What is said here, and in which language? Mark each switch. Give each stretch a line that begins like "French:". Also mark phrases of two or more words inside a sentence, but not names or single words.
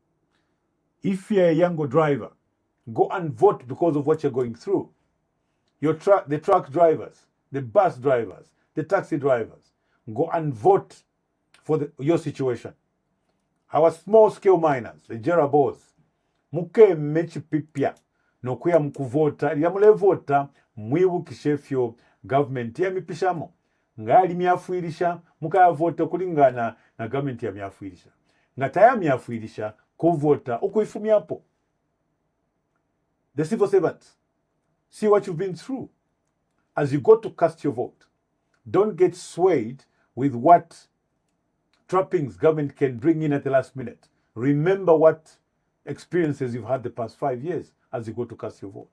English: If you're a younger driver, go and vote because of what you're going through. The truck drivers, the bus drivers, the taxi drivers, go and vote for your situation. Our small-scale miners, the Jerabos,
Bemba: muke mechi pipya, nokuya mkuvota, yamule vota, mwibukishe fyo gavumenti yamipishamo ngali myafuirisha mukayavota kulingana na gavumenti yamyafuirisha nga tayamyafuirisha kuvota okuifumyapo.
English: The civil servants, see what you've been through as you go to cast your vote. Don't get swayed with what trappings government can bring in at the last minute. Remember what experiences you've had the past 5 years as you go to cast your vote.